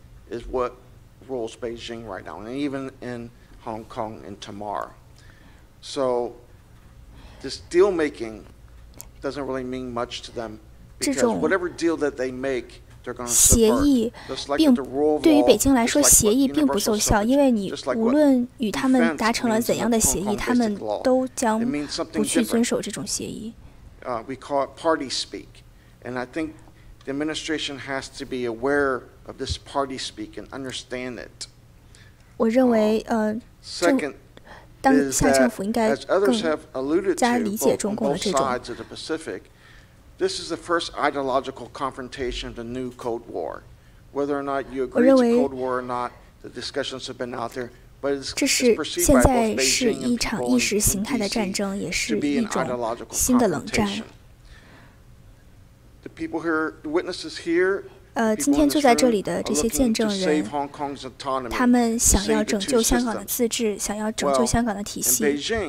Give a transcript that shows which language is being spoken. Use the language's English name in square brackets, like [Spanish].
[English] Is what rules Beijing right now, and even in Hong Kong and Tamar. So this deal making doesn't really mean much to them because whatever deal that they make, they're going to subvert. [Chinese] 对于北京来说，协议并不奏效，因为你无论与他们达成了怎样的协议，他们都将不去遵守这种协议。 [English] We call it party speak, and I think the administration has to be aware of this party speak and understand it. [Chinese] 我认为，当下政府应该更加理解中共的这种。 [English] This is the first ideological confrontation of the new Cold War. Whether or not you agree to Cold War or not, the discussions have been out there. [Chinese] 这是现在是一场意识形态的战争，也是一种新的冷战。 [English] The people here, the witnesses here. [Chinese] 今天坐在这里的这些见证人，他们想要拯救香港的自治，想要拯救香港的体系。